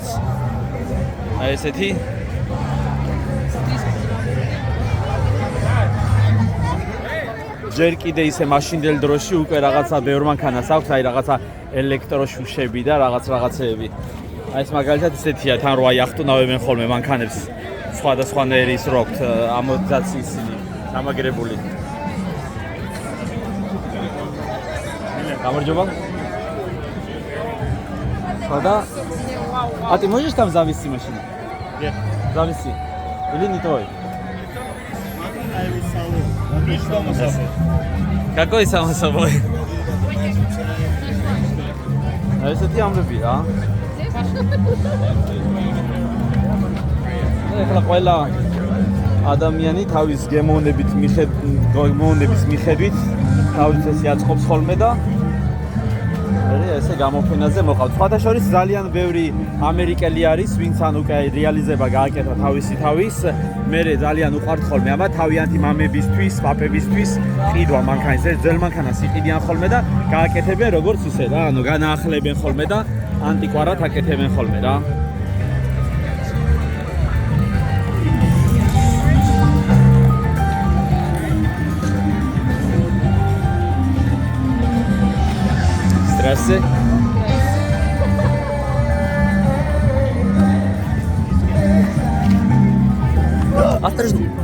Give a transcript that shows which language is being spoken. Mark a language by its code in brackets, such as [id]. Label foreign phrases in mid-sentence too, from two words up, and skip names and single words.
[ka] აი ესეთი ჯერ კიდე ისე მაშინდელ დროში უკვე რაღაცა ბევრ მანქანას აქვს, აი რაღაცა ელექტროშუშები და რაღაცეები. აი ეს მაგალითად ისეთია, თან რო აი ახტუნავებენ ხოლმე მანქანებს სხვადასხვანაირის რო აქვთ ამორტიზაციის ისინი დამაგრებული. გამარჯობა. [ru] Когда? А ты можешь там завести машину? Нет. Завести. Или не твой? Само собой. Какой само собой? А если ты амбиби, а? [ka] ეხლა ყველა ადამიანი თავის გემოვნების მიხედვით თავის ესე აწყობს ხოლმე და ესე გამოფენაზე მოყავთ. სხვადასხვა ძალიან ბევრი ამერიკელი არის, ვინც ან უკვე რეალიზება გააკეთა თავის. მე ძალიან უყვართ ხოლმე ამა თავიანთი მამებისთვის, პაპებისთვის ყიდვა მანქანის. ეს ძველ მანქანას იყიდიან ხოლმე და გააკეთებენ როგორც ისე რა, ანუ განაახლებენ ხოლმე და ანტიკვარად აკეთებენ ხოლმე რა. [ru] Здравствуйте. Осторожно.